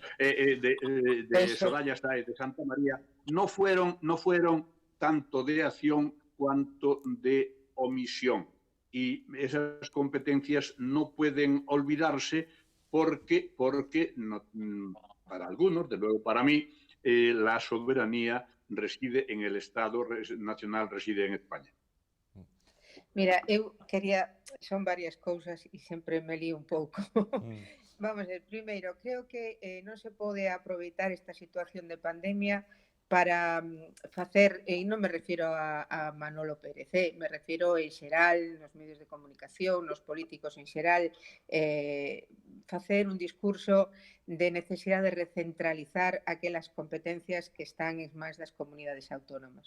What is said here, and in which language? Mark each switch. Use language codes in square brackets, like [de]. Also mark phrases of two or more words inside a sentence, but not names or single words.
[es] De Soraya Sáez, de Santa María, no fueron tanto de acción cuanto de omisión. Y esas competencias no pueden olvidarse porque no, para algunos, de luego para mí, la soberanía reside en el Estado nacional, reside en España. [gl] Mira, eu quería, son varias cousas e sempre me lío un pouco. Vamos a ver, primeiro, creo que non se pode aproveitar esta situación de pandemia para facer, e non me refiro a Manolo Pérez, me refiro en xeral, nos medios de comunicación, nos políticos en xeral, facer un discurso de necesidade de recentralizar aquelas competencias que están en máis das comunidades autónomas.